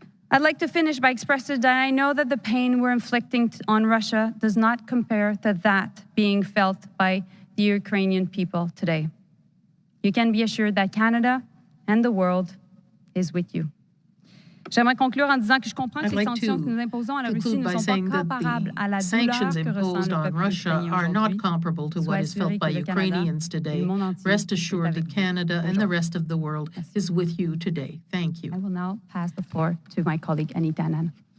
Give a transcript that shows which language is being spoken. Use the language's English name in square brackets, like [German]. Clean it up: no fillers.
[English] I'd like to finish by expressing that I know that the pain we're inflicting on Russia does not compare to that being felt by the Ukrainian people today. You can be assured that Canada and the world is with you. [French] J'aimerais conclure en disant que je comprends que les sanctions que nous imposons à la Russie ne sont pas comparables à la douleur que ressent le peuple ukrainien [English] are not [French] aujourd'hui. [English] comparable to what is felt by Ukrainians today. Rest assured that Canada and the rest of the world is with you today. Thank you. I will now pass the floor to my colleague Anita Anand.